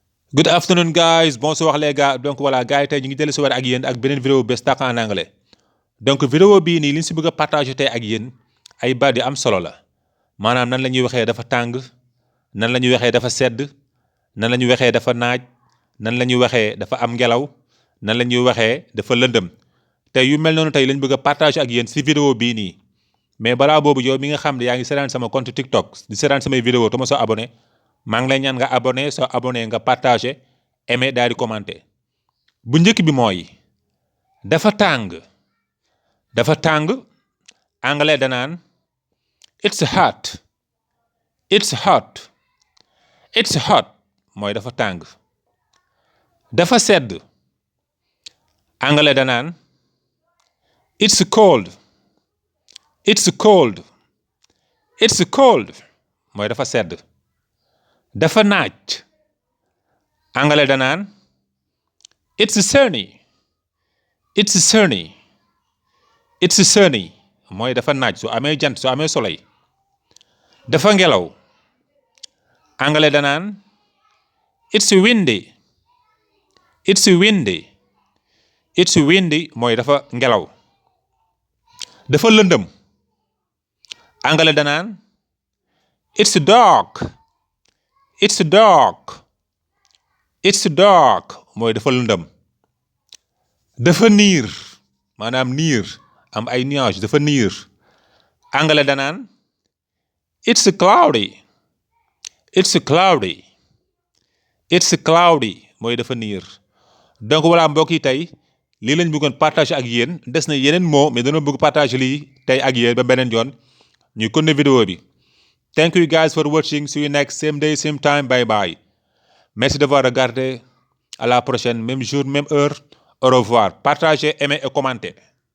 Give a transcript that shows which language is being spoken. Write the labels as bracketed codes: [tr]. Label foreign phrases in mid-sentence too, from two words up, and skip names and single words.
[en] Good afternoon guys, [fr] bonsoir les gars. Donc voilà [wo] gars yi tey ñu ngi dellu si waat ak yéen ak beneen vidéo bés tàkk [fr] en anglais. [wo] Donc vidéo bii nii li ñu si bëgg a partager tey ak yéen ay baat yu am solo la maanaam nan la ñuy waxee dafa tàng, nan la ñuy waxee dafa sedd, nan la ñuy waxee dafa naaj, nan la ñuy waxee dafa am ngelaw, nan la ñuy waxee dafa lëndëm. tey yu mel noonu tey lañ bëgg a partager ak yéen si vidéo bii nii mais balaa boobu yow mi nga xam ne yaa ngi seetaan sama compte TikTok di seetaan samay vidéo te ma soo abonné maa ngi lay ñaan nga abonné soo abonné nga [fr] partagé aimé [wo] daal di commenté bu njëkk bi mooy dafa tàng anglais danaan [en] it's hot it's hot [wo] mooy dafa tàng. dafa sedd anglais danaan [en] it's cold [wo] mooy dafa sedd. dafa naaj anglais danaan [en] it's sunny [wo] mooy dafa naaj su amee jant su amee soleil. dafa ngelaw anglais danaan [en] it's windy [wo] mooy dafa ngelaw. dafa lëndëm anglais danaan [en] it's dark [wo] mooy dafa lëndëm. dafa niir maanaam niir am ay nuages dafa niir anglais danaan [en] it's cloudy [wo] mooy dafa niir. [fr] donc voilà [wo] mbokk yi tey lii lañ bëggoon partager ak yéen des na yeneen [fr] mots mais [wo] dañoo bëgg partager lii tey ak yéen ba beneen yoon ñuy continuer vidéo bi. [en] Thank you guys for watching. See you next same day same time. Bye bye. [fr] Merci d'avoir regardé. À la prochaine, même jour, même heure. Au revoir. Partagez, aimez et commentez.